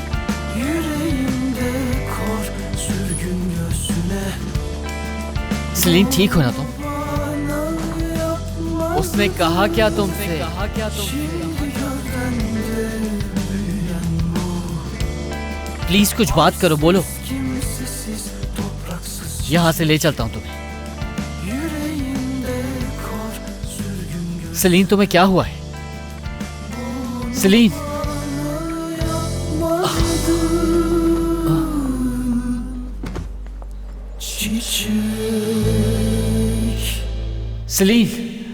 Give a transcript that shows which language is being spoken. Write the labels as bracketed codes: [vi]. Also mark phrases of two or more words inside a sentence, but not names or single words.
[tr] Yüreğimde kor gün gözüne [hi] सलीम ठीक हो ना तुम? उसने कहा क्या तुमसे? प्लीज कुछ बात करो, बोलो। [tr] kimsesiz topraksız [hi] यहाँ से ले चलता हूँ तुम्हें। [tr] yüreğimde kor sürgün göz [hi] सलीम तुम्हें क्या हुआ है? सलीम [tr] çiçek [hi] सलीम